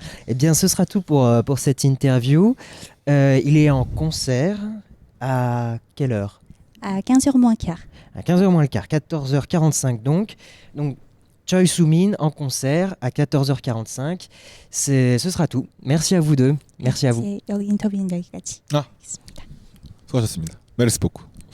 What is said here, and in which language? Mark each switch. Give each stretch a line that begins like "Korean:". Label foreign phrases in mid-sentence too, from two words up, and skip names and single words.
French: Eh bien, ce sera tout pour cette interview. Il est en concert à quelle heure? À 15h moins quart. À 15h moins le quart, 14h45 donc. Donc, Choi Soo-min en concert à 14h45. Ce sera tout. Merci à vous deux. Merci à vous.
Korean: 여기 인터뷰는 여기까지. 수고하셨습니다.
French: Merci beaucoup.